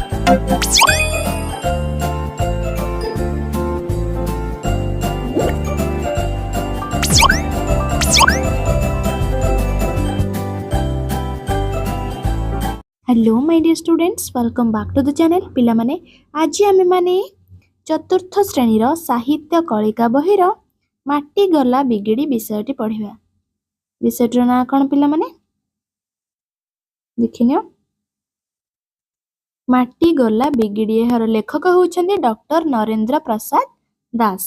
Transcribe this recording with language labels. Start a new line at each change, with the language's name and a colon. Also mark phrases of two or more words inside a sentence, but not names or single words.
English: Hello my dear students, welcome back to the channel.
Odia: ପିଲା ମାନେ ଆଜି ଆମେ ମାନେ ଚତୁର୍ଥ ଶ୍ରେଣୀର ସାହିତ୍ୟ କଳିକା ବହିର ମାଟି ଗଲା ବିଗିଡ଼ି ବିଷୟଟି ପଢ଼ିବା। ବିଷୟଟିର ନାଁ କଣ ପିଲା ମାନେ ଦେଖିନିଅ। ମାଟି ଗଲା ବିଗିଡ଼ି ଏହାର ଲେଖକ ହେଉଛନ୍ତି ଡକ୍ଟର ନରେନ୍ଦ୍ର ପ୍ରସାଦ ଦାସ।